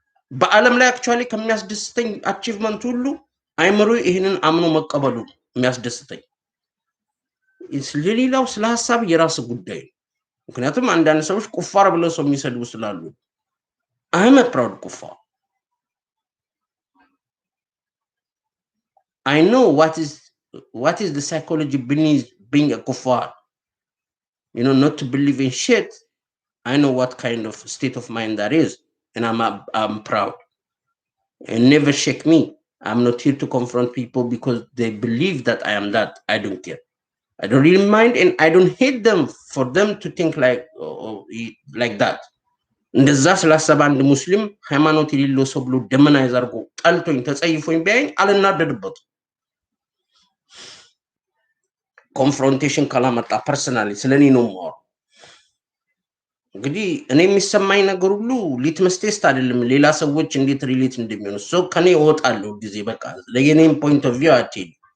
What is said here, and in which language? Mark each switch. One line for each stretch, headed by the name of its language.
Amharic: በአለም ላይ actually ከሚያስደስተኝ አቺቭመንት ሁሉ አይምሮ ይሄንን አምኖ መቀበሉ የሚያስደስተኝ ስለሌላው ስለ ሐሳብ የራስ ጉዳይ ምክንያቱም አንዳንድ ሰዎች ቁፋር ብለው ሰው የሚሰድቡ ስላሉ
English: I'm a proud kuffar. I know what is the psychology beneath being a kuffar, you know, not to believe in shit. I know what kind of state of mind that is, and I'm proud. And never shake me. I'm not here to confront people because they believe that I am that. I don't care. I don't really mind, and I don't hate them for them to think like that.
Amharic: እንደዛ ስላሰበ አንድ ሙስሊም ሃይማኖት የሌለው ሰው ብሎ ደመናይዝ አድርጎ ጠልቶኝ ተጸይፎኝ ቢያየኝ አልናደድበትም። ኮንፍሮንቴሽን ካላመጣ ፐርሰናሊ ስለኔ ነው የማወራው። እንግዲህ እኔ የሚሰማኝ ነገር ሁሉ ሊትመስ ቴስት አይደለም፣ ሌላ ሰዎች እንዴት ሪሌት እንደሚሆኑ ሰው ከኔ እወጣለሁ ጊዜ በቃ ለየኔም ፖይንት ኦፍ ቪው አትሄድ